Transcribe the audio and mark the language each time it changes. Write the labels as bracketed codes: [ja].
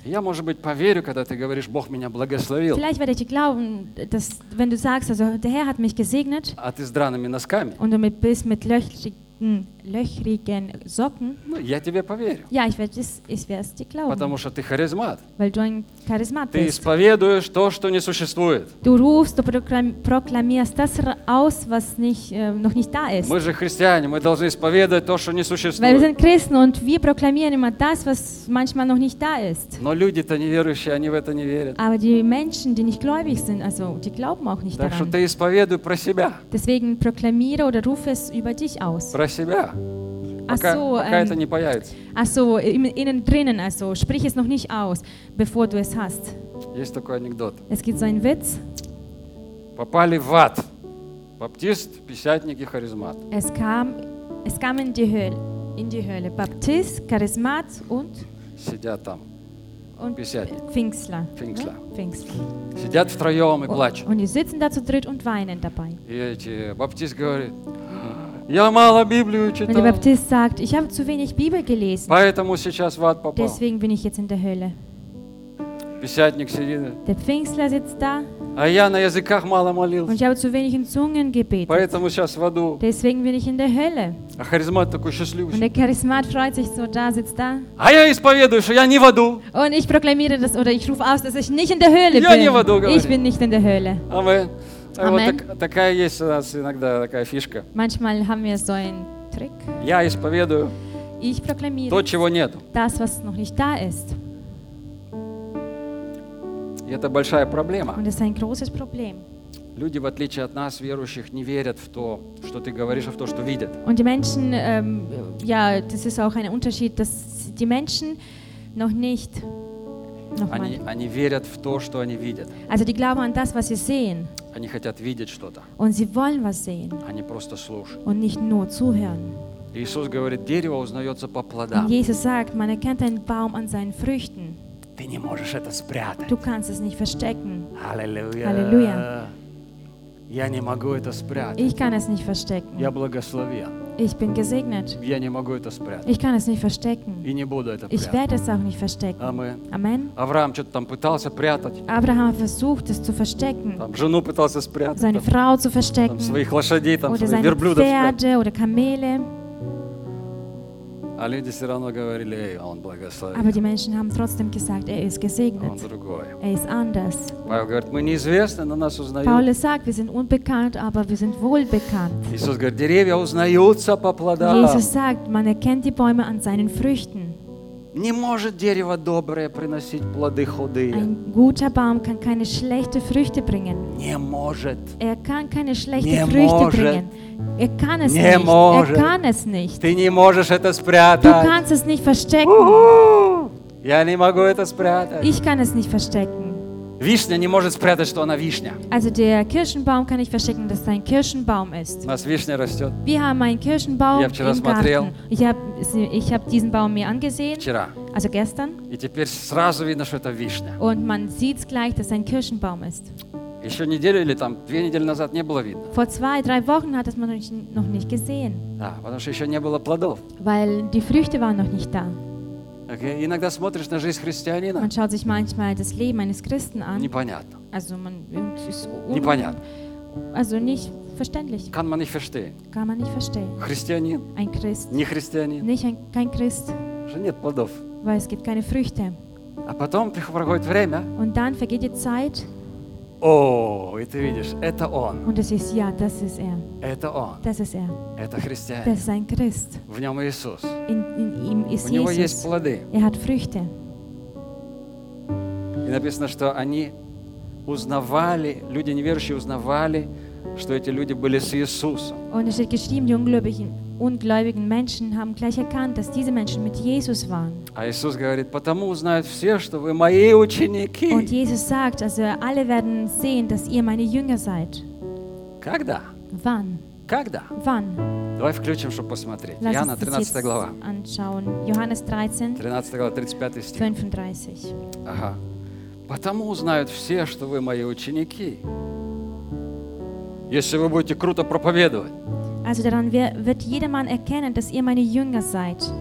[ru] Я, может быть, поверю, когда ты говоришь, Бог меня благословил. [de] Vielleicht werde ich glauben, dass wenn du sagst, also der Herr hat mich gesegnet. [ru] А ты с драными носками. [de] Und du bist mit löchrigen Socken. [ru] Я тебе поверю. [de] Ja, ich werde es dir glauben. [ru] Потому что ты харизмат. [de] Weil du ein Charismat [ru] ты [de] bist. [ru] Исповедуешь то, что не существует. [de] Du rufst, du proklamierst das aus, was nicht, noch nicht da ist. [ru] Мы же христиане, мы должны исповедовать то, что не существует. [de] Weil wir sind Christen und wir proklamieren immer das, was manchmal noch nicht da ist. [ru] Но люди-то неверующие, они в это не верят. [de] Aber die Menschen, die nicht gläubig sind, also die glauben auch nicht [ru] так Так что ты исповедуй про себя. [de] Deswegen proklamiere oder rufe es über dich aus. [ru] Про себя. Пока это не появится. [de] Also innen drinnen, also sprich es noch nicht aus, bevor du es hast. [ru] Есть такой анекдот. [de] Es gibt so einen Witz. [ru] Попали в ад. Баптист, писятник и харизмат. [de] Es kam in die Hölle. [ru] Баптист, Charismat und сидят там. [de] Und [ru] писятник. [de] Пфингстлер. [ru] Сидят втроем и плачут. [de] Und die sitzen da zu dritt und weinen dabei. [ru] И эти баптист говорит: я мало Библию читал. [de] Und der Baptist sagt, ich habe zu wenig Bibel gelesen. [ru] Поэтому сейчас в ад попал. [de] Deswegen bin ich jetzt in der Hölle. [ru] Писятник сидит. [de] Der Pfingstler sitzt da. [ru] А я на языках мало молился. [de] Und ich habe zu wenig in Zungen gebetet. [ru] Поэтому сейчас в аду. [de] Deswegen bin ich in der Hölle. [ru] А Charismat такой счастливый. [de] Und der Charismat freut sich so, da sitzt da. [ru] А я исповедую, что я не в аду. [de] Und ich proklamiere das oder ich rufe aus, dass ich nicht in der Hölle bin. [ru] Я не в аду, говорю. [de] Ich bin nicht in der Hölle. Amen. [ru] Вот такая есть у нас иногда такая фишка. [de] Manchmal haben wir so einen Trick. [ru] Я исповедую. [de] Ich proklamiere. [ru] То, чего нет. [de] Das, was noch nicht da ist. [ru] И это большая проблема. [de] Und es ist ein großes Problem. [ru] Люди, в отличие от нас, верующих, не верят в то, что ты говоришь, а в то, что видят. [de] Und die Menschen, ja, das ist auch ein Unterschied, dass die Menschen noch nicht. [ru] Они верят в то, что они видят. [de] Also die glauben an das, was sie sehen. [ru] Они хотят видеть что-то. [de] Und sie wollen was sehen. [ru] Они просто слушают. [de] Und nicht nur zuhören. [ru] Иисус говорит, дерево узнается по плодам. [de] Und Jesus sagt, man erkennt einen Baum an seinen Früchten. [ru] Ты не можешь это спрятать. [de] Du kannst es nicht verstecken. Halleluja. Halleluja. [ru] Я не могу это спрятать. [de] Ich kann es nicht verstecken. [ru] Я благословен. [de] Ich bin gesegnet. [ru] Я не могу это спрятать. [de] Ich kann es nicht verstecken. [ru] И не буду это прятать. [de] Ich werde es auch nicht verstecken. Amen. Amen. [ru] Авраам что-то там пытался прятать. [de] Abraham versucht es zu verstecken. [ru] Там жену пытался спрятать. [de] Seine Frau zu verstecken. [ru] Там своих лошадей, там своих верблюдов. [de] Oder seine Pferde oder Kamele. [ru] А люди все равно говорили, эй, он благословен. [de] Aber die Menschen haben trotzdem gesagt, er ist gesegnet. [ru] Он другой. [de] Er ist anders. [ru] Павел говорит, мы неизвестны, но нас узнают. [de] Paulus sagt, wir sind unbekannt, aber wir sind wohlbekannt. [ru] Иисус говорит, деревья узнаются по плодам. [de] Jesus sagt, man erkennt die Bäume an seinen Früchten. [ru] Не может дерево доброе приносить плоды худые. [de] Ein guter Baum kann keine schlechte Früchte bringen. [ru] Не может. [de] Er kann keine schlechte Früchte bringen. Er kann es [ru] не [de] nicht. [ru] Может. [de] Er kann es nicht. [ru] Ты не можешь это спрятать. [de] Du kannst es nicht verstecken. [ru] Я не могу это спрятать. [de] Ich kann es nicht verstecken. [ru] Вишня не может спрятать, что она вишня. [de] Also der Kirschenbaum kann ich verstecken, dass es ein Kirschenbaum ist. [ru] У нас вишня растет. [de] Wir haben einen Kirschenbaum im Garten. [ru] Я вчера смотрел. [de] Ich hab diesen Baum mir angesehen. [ru] Вчера. [de] Also gestern. [ru] И теперь сразу видно, что это вишня. [de] Und man sieht gleich, dass es ein Kirschenbaum ist. [ru] Еще неделю или там две недели назад не было видно. [de] Vor 2-3 Wochen hat es man noch nicht gesehen. [ru] Да, потому что еще не было плодов. [de] Weil die Früchte waren noch nicht da. [en] Okay. [ru] Иногда смотришь на жизнь христианина. [de] Man schaut sich manchmal das Leben eines Christen an. [ru] Непонятно. [de] Also man ist [ru] непонятно. [de] Also nicht verständlich. Kann man nicht verstehen. Kann man nicht verstehen. [ru] Христианин. [de] Ein Christ. [ru] Не христианин. [de] Nicht ein, kein Christ. [ru] Уже нет плодов. [de] Weil es gibt keine Früchte. [ru] А потом проходит время. [de] Und dann vergeht die Zeit. [ru] и ты видишь, это Он. [de] Und es ist ja, das ist er. [ru] Это Он. [de] Das ist er. [ru] Это христианин. [de] Das ist ein Christ. [ru] В нем Иисус. [de] In ihm ist [ru] У него [de] Jesus. [ru] Есть плоды. [de] Er hat Früchte. [ru] И написано, что они узнавали, люди неверующие узнавали, что эти люди были с Иисусом. [de] Und es steht geschrieben, die ungläubigen Menschen haben gleich erkannt, dass diese Menschen mit Jesus waren. [ru] А Иисус говорит, потому узнают все, что вы мои ученики. [de] Und Jesus sagt, also alle werden sehen, dass ihr meine Jünger seid. [ru] Когда? [de] Wann? [ru] Когда? [de] Wann? [ru] Давай включим, чтобы посмотреть. Lass Иоанна, 13 глава. [de] Anschauen. Johannes 13. [ru] 13 глава, 35 стих. [de] 35. [ru] Ага. Потому узнают все, что вы мои ученики. Если вы будете круто проповедовать. [de] Also daran wird jedermann erkennen, dass ihr meine Jünger seid.